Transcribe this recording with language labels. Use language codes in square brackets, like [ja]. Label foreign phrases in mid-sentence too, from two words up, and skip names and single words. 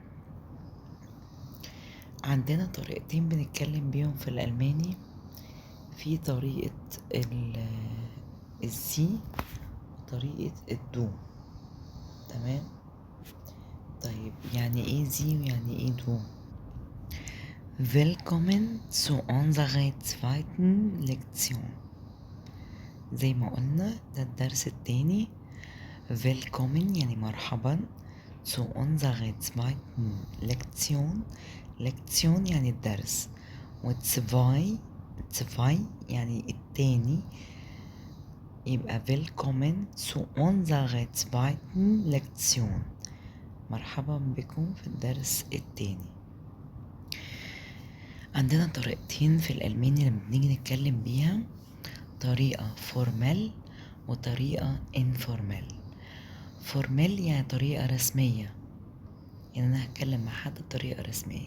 [ar] عندنا طريقتين بنتكلم بيهم في الألماني، في طريقة الزي وطريقة الدو. تمام. طيب يعني ايه زي ويعني ايه دو؟ [de] Willkommen zu unserer zweiten Lektion. [ar] زي ما قلنا ده الدرس التاني. Willkommen يعني مرحبا. [de] zu unserer zweiten Lektion. [ar] Lektion يعني الدرس. وزواي يعني التاني، يبقى [de] willkommen zu unserer zweiten Lektion. [ar] مرحبا بكم في الدرس التاني. عندنا طريقتين في الألماني لما بنيجي نتكلم بيها، طريقة فورمال وطريقة انفورمال. فورمال يعني طريقة رسمية، يعني أنا هتكلم مع حد بطريقة رسمية.